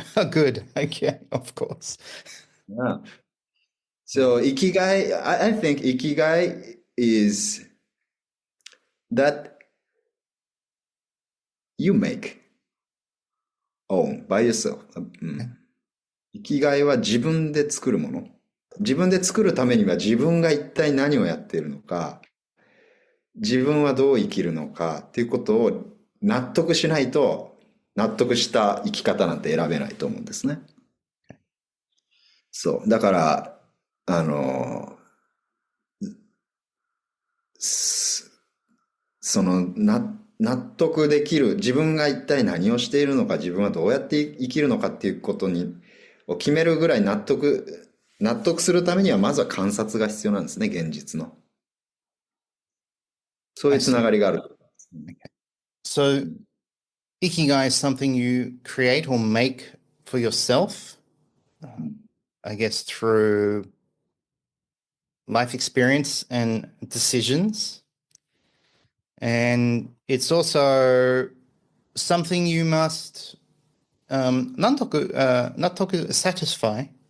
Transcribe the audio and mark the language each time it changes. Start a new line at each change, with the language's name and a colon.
English: Good. Okay, of course. Yeah. So Ikigai, I think Ikigai is that you make own by yourself.
Japanese: 生きがいは自分で作るもの。自分で作るためには自分が一体何をやっているのか、自分はどう生きるのかっていうことを納得しないと、納得した生き方なんて選べないと思うんですね。そう。だから、納得できる、自分が一体何をしているのか、自分はどうやって生きるのかっていうことを決めるぐらい納得するためには、まずは観察が必要なんですね、現実の。そういうつながりがある。
English: So, Ikigai is something you create or make for yourself, I guess, through life experience and decisions. And it's also something you must nantoku satisfy.